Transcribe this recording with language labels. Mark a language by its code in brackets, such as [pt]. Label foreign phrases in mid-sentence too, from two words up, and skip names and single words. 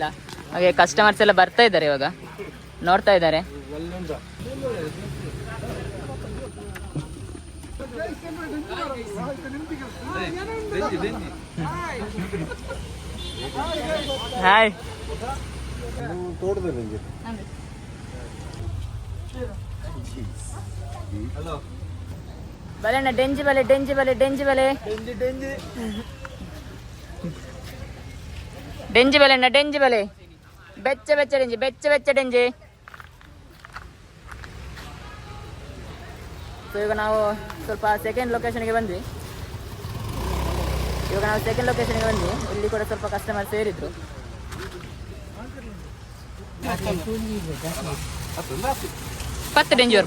[kn] ಹಾಗೆ ಕಸ್ಟಮರ್ಸ್ ಎಲ್ಲ ಬರ್ತಾ ಇದ್ದಾರೆ, ಇವಾಗ ನೋಡ್ತಾ ಇದ್ದಾರೆ. ಹಾಯ್. [tcy] ಬಲೆನ ಡೆಂಜಿ ಬಲೆ, ಡೆಂಜಿ ಬಲೆ, ಡೆಂಜಿ ಬಲೆ, ಡೆಂಜಿ ಬಲೆನ ಡೆಂಜಿ ಬಲೆ, ಬೆಚ್ಚ ಬೆಚ್ಚ ಡೆಂಜಿ, ಬೆಚ್ಚ ಬೆಚ್ಚ ಡೆಂಜಿ. [kn] ಸೊ ಇವಾಗ ನಾವು ಸ್ವಲ್ಪ ಸೆಕೆಂಡ್ ಲೊಕೇಶನ್ಗೆ ಬಂದ್ವಿ. ಇಲ್ಲಿ ಕೂಡ ಸ್ವಲ್ಪ ಕಸ್ಟಮರ್ ಸೇರಿದ್ರು. [tcy] ಪತ್ತು ಡೆಂಜಿ ವರ್ಗು